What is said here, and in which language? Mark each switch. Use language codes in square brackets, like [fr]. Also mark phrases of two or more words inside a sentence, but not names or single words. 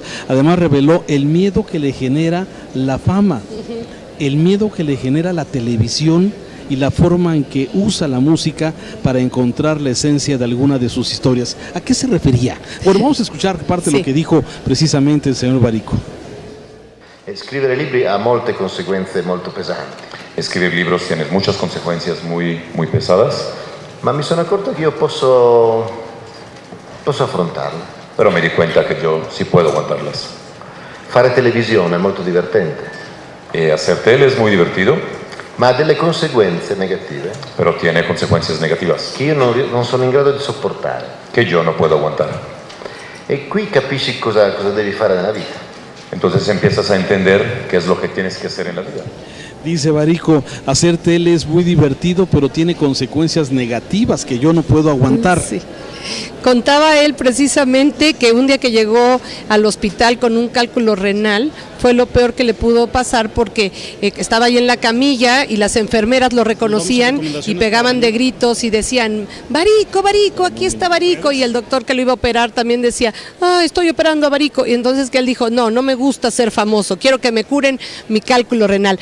[es] Además reveló el miedo que le genera la fama, el miedo que le genera la televisión y la forma en que usa la música para encontrar la esencia de alguna de sus historias. ¿A qué se refería? Bueno, vamos a escuchar parte de lo que dijo precisamente el señor Barico. Escribir libros [it] ha molte conseguenze molto pesanti. [es] Escribir libros tiene muchas consecuencias muy pesadas. [it] Ma mi sono accorto che io posso affrontarle. [es] Pero me di cuenta que yo sí puedo aguantarlas. [it] Fare televisione è molto divertente. [es] Hacer tele es muy divertido. [it] Ma ha delle conseguenze negative. [es] Pero tiene consecuencias negativas. [it] Che io non sono in grado di sopportare. [es] Que yo no puedo aguantar. [it] E qui capisci cosa devi fare nella vita. [es] Entonces empiezas a entender qué es lo que tienes que hacer en la vida. Dice Barico, hacer tele es muy divertido, pero tiene consecuencias negativas que yo no puedo aguantar. Sí. Contaba él precisamente que un día que llegó al hospital con un cálculo renal, fue lo peor que le pudo pasar porque estaba ahí en la camilla y las enfermeras lo reconocían y pegaban de gritos y decían, Barico, Barico, aquí está Barico, y el doctor que lo iba a operar también decía, estoy operando a Barico, y entonces que él dijo, no me gusta ser famoso, quiero que me curen mi cálculo renal.